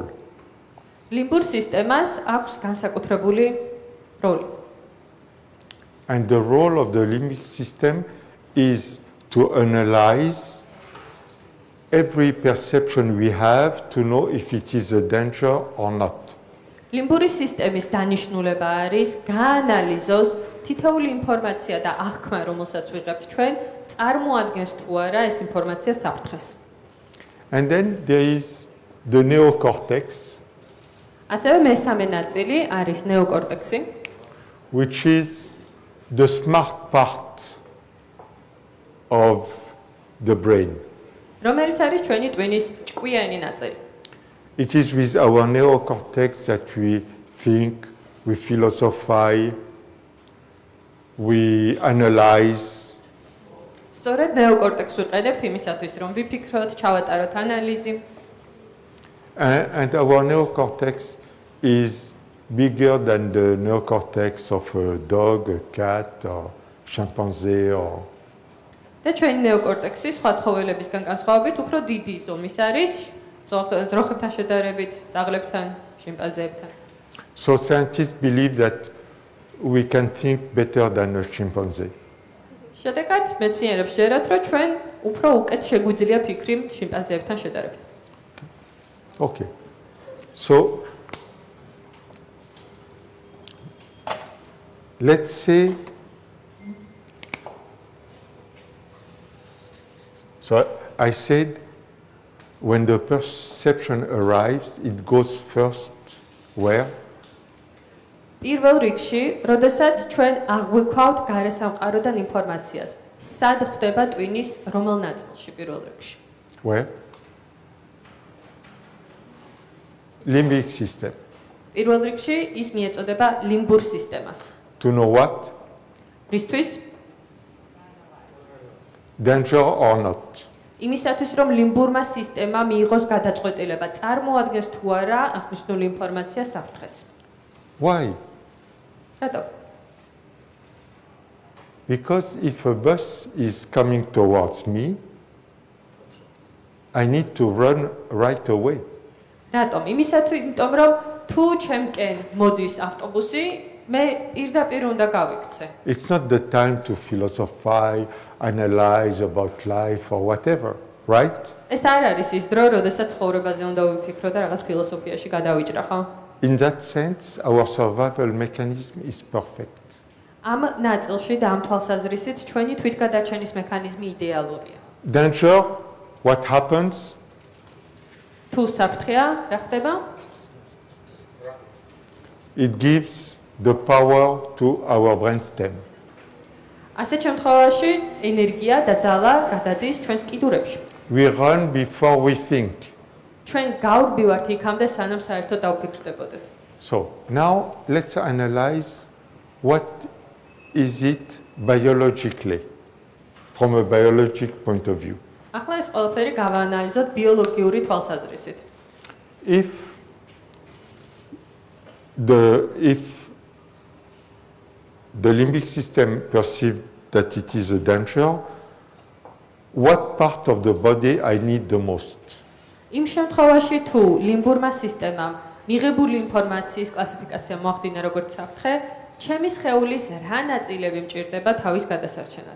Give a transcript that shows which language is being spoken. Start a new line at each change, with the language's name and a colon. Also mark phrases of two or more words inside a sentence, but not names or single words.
Georgian: ლიმბურ სისტემას აქვს განსაკუთრებული როლი.
English: And the role of the limbic system is to analyze every perception we have to know if it is a danger or not.
Georgian: ლიმბური სისტემის დანიშნულება არის გაანალიზოს თითოეული ინფორმაცია და აღქმა, რომელსაც ვიღებთ ჩვენ, წარმოადგენს თუ არა ეს ინფორმაცია საფრთხეს.
English: And then there is the neocortex,
Georgian: ასევე მესამე ნაწილი არის ნეოკორტექსი,
English: which is the smart part of the brain.
Georgian: რომელიც არის ჩვენი ტვინის ჭკვიანი ნაწილი.
English: It is with our neocortex that we think, we philosophize, we analyze.
Georgian: სწორედ ნეოკორტექსს ვიყენებთ იმისათვის, რომ ვიფიქროთ, ჩავატაროთ ანალიზი.
English: And our neocortex is bigger than the neocortex of a dog, a cat, or chimpanzee, or
Georgian: და ჩვენი ნეოკორტექსი სხვა ცხოველებისგან განსხვავებით უფრო დიდი ზომის არის, ძროხებთან შედარებით, ძაღლებთან, შიმპანზეებთან.
English: So scientists believe that we can think better than a chimpanzee.
Georgian: შედეგად მეცნიერებს შეერათ, რომ ჩვენ უფრო უკეთ შეგვიძლია ფიქრი შიმპანზეებთან შედარებით.
English: Okay. So let's say so I said when the perception arrives, it goes first where?
Georgian: პირველ რიგში, როდესაც ჩვენ აღვიქვავთ გარესამყაროდან ინფორმაციას, სად ხდება ტვინის რომელ ნაწილში პირველ რიგში?
English: Where? Limbic system.
Georgian: პირველ რიგში ის მიეწოდება ლიმბურ სისტემას.
English: To know what?
Georgian: რისთვის?
English: Danger or not?
Georgian: იმისათვის, რომ ლიმბურმა სისტემა მიიღოს გადაწყვეტილება, წარმოადგენს თუ არა აღნიშნული ინფორმაცია საფრთხეს.
English: Why?
Georgian: რატო?
English: Because if a bus is coming towards me, I need to run right away.
Georgian: რატომ? იმისათვის, იმიტომ რომ თუ ჩემკენ მოდის ავტობუსი, მე პირდაპირ უნდა გავიქცე.
English: It's not the time to philosophize, analyze about life or whatever, right?
Georgian: ეს არ არის ის დრო, როდესაც ცხოვრებაზე უნდა ვიფიქრო და რაღაც ფილოსოფიაში გადავიჭრა, ხო?
English: In that sense, our survival mechanism is perfect.
Georgian: ამ ნაწილში და ამ თვალსაზრისით ჩვენი თვითგადარჩენის მექანიზმი იდეალურია.
English: Danger, what happens?
Georgian: თუ საფრთხეა, რა ხდება?
English: It gives the power to our brainstem.
Georgian: ასეთ შემთხვევაში ენერგია და ძალა გადადის ჩვენს კიდურებში.
English: We run before we think.
Georgian: ჩვენ გავბივართ იქამდე, სანამ საერთოდ დავფიქრდებოდეთ.
English: So now let's analyze what is it biologically, from a biologic point of view.
Georgian: ახლა ეს ყველაფერი გავაანალიზოთ ბიოლოგიური თვალსაზრისით.
English: If the limbic system perceives that it is a danger, what part of the body I need the most?
Georgian: იმ შემთხვევაში თუ ლიმბურმა სისტემამ მიღებული ინფორმაციის კლასიფიკაცია მოახდინა როგორც საფრთხე, ჩემი სხეულის რა ნაწილები მჭირდება თავის გადასარჩენად?